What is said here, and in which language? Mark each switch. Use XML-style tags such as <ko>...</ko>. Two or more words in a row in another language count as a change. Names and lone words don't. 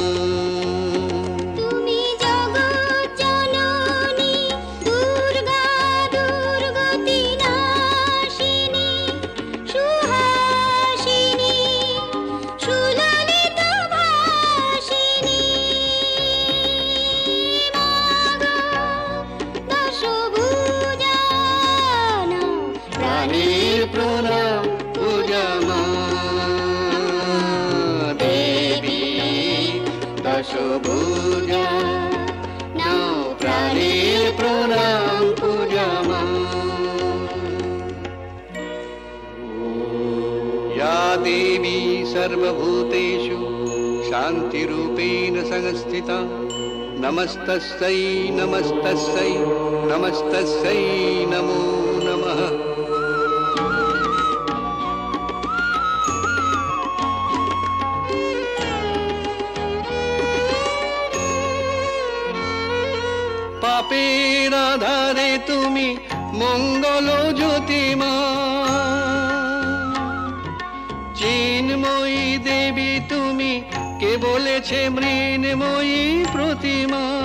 <bn>তুমি জগৎ জননী দুর্গা দুর্গতি নাশিনী সুহাসিনী সুললিত ভাসিনী মাগো দশভুজা নাও প্রাণের প্রণাম পূজা মা দশভুজা নাও প্রাণের প্রণাম পূজা মা।</bn> <sa>या देवी सर्वभूतेषु शान्तिरूपेण संस्थिता नमस्तस्यै नमस्तस्यै नमस्तस्यै नमो नमः।</sa> <bn>পাপের আধারে তুমি মঙ্গল জ্যোতিমা চিন্ময়ী দেবী তুমি কে বলেছে মৃন্ময়ী প্রতিমা।</bn>